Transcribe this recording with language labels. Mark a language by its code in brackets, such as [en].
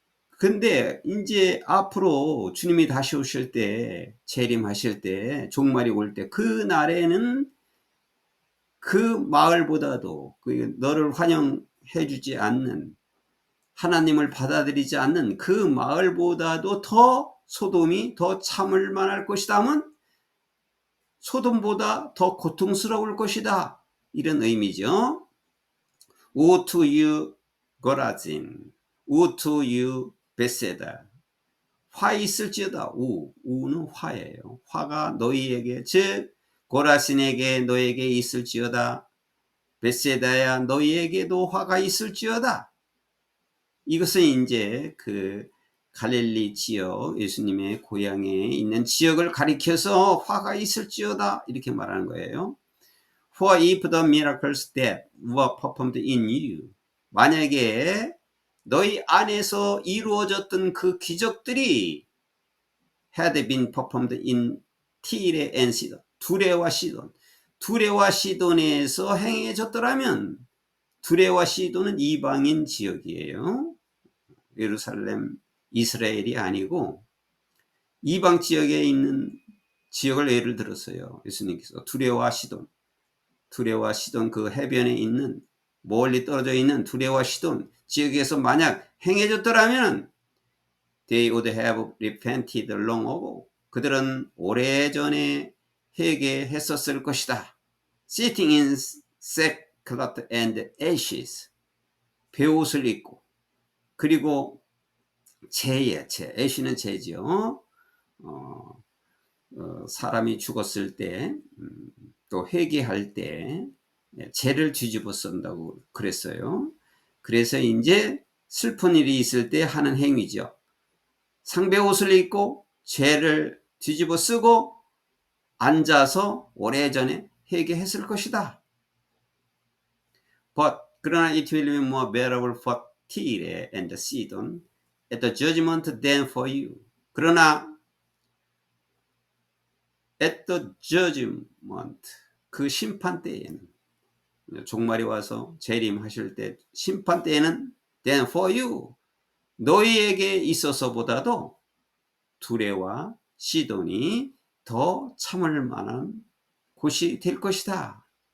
[ko] 근데 이제 앞으로 주님이 다시 오실 때, 재림하실 때, 종말이 올 때, 그 날에는 그 마을보다도 너를 환영해 주지 않는 하나님을 받아들이지 않는 그 마을보다도 더 소돔이 더 참을 만할 것이다 하면 소돔보다 더 고통스러울 것이다, 이런 의미죠. [en] Woe to you, 고라진. Woe to you, 벳세다. [ko] 화 있을지어다. 우는 화예요. 화가 너희에게, 즉 고라신에게 너에게 있을지어다. 벳세다야 너희에게도 화가 있을지어다. 이것은 이제 그 갈릴리 지역, 예수님의 고향에 있는 지역을 가리켜서 화가 있을지어다 이렇게 말하는 거예요. [en] For if the miracles that were performed in you, [ko] 만약에 너희 안에서 이루어졌던 그 기적들이 [en] had been performed in Tyre and Sidon, [ko] 두레와 시돈, 두레와 시돈에서 행해졌더라면, 두레와 시돈은 이방인 지역이에요. 예루살렘, 이스라엘이 아니고 이방 지역에 있는 지역을 예를 들었어요. 예수님께서 두레와 시돈, 두레와 시돈 그 해변에 있는 멀리 떨어져 있는 두레와 시돈 지역에서 만약 행해졌더라면 [en] they would have repented long ago. [ko] 그들은 오래전에 회개했었을 것이다. [en] Sitting in sackcloth and ashes. [ko] 베옷을 입고, 그리고 재에, 재, ash는 재죠. 사람이 죽었을 때, 또 회개할 때 재를 뒤집어 쓴다고 그랬어요. 그래서 이제 슬픈 일이 있을 때 하는 행위죠. 상배 옷을 입고 죄를 뒤집어 쓰고 앉아서 오래전에 회개했을 것이다. [en] But 그러나 it will be more bearable for Tyre and Sidon at the judgment than for you. [ko] 그러나 [en] at the judgment, [ko] 그 심판 때에는, 종말이 와서 재림하실 때 심판 때에는 [en] than for you, [ko] 너희에게 있어서보다도 두레와 시돈이 더 참을 만한 곳이 될 것이다.